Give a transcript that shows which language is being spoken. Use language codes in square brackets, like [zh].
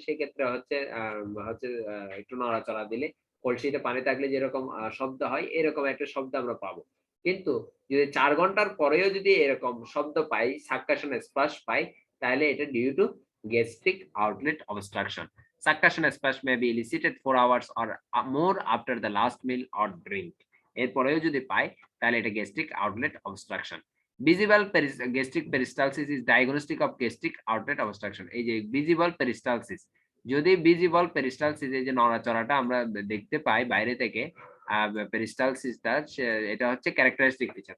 [bn] সেক্ষেত্রে হচ্ছে একটু নড়াচড়া দিলে কলসিতে পানি থাকলে যেরকম শব্দ হয় এরকম একটা শব্দ আমরা পাবো। কিন্তু যদি ৪ ঘন্টার পরেও যদি এরকম শব্দ পাই, সাক্কাশন স্প্লাশ পাই, তাহলে এটা due to gastric outlet obstruction. [en] Succussion splash may be elicited 4 hours or more after the last meal or drink. [bn] এরপরেও যদি পাই তাহলে এটা gastric outlet obstruction. [en] Visible gastric peristalsis is diagnostic of gastric outlet obstruction. [bn] এই যে visible peristalsis, যদি visible peristalsis এই যে নড়াচড়াটা আমরা দেখতে পাই বাইরে থেকে, পেরিস্টালসিসটা এটা হচ্ছে ক্যারেক্টারিস্টিক ফিচার।